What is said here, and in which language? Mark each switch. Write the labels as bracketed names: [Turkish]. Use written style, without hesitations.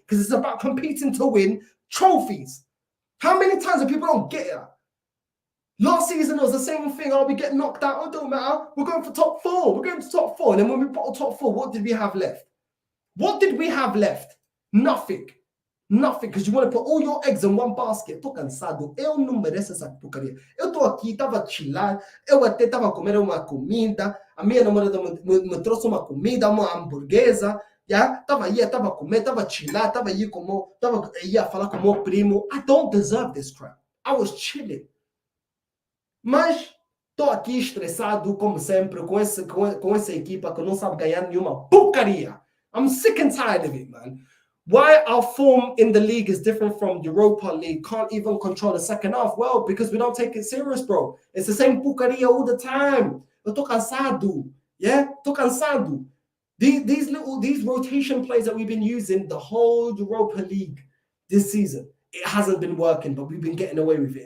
[English] Because it's about competing to win trophies. How many times do people don't get it? Last season, it was the same thing. Oh, we get knocked out. Oh, it don't matter. We're going for top 4. We're going to top 4. And then when we bottle top 4, what did we have left? What did we have left? Nothing. Nothing. Because you want to put all your eggs in one basket. [Portuguese] Tô cansado. Eu não mereço essa porcaria. Eu tô aqui, tava a chilar. Eu até tava a comer uma comida. A minha namorada me trouxe uma comida, uma hamburguesa. Yeah? Tava aí, tava a comer, tava a chilar. Tava aí como, tava aí a falar com o meu primo. [English] I don't deserve this crap. I was chilling. [Portuguese] Mas estou aqui estressado, como sempre, com essa equipa que não sabe ganhar nenhuma porcaria. [English] I'm sick and tired of it, man. Why our form in the league is different from Europa League, can't even control the second half? Well, because we don't take it serious, bro. It's the same porcaria all the time. [Portuguese] Eu tô cansado. [English] Yeah? [Portuguese] Tô cansado. [English] These rotation plays that we've been using the whole Europa League this season, it hasn't been working, but we've been getting away with it.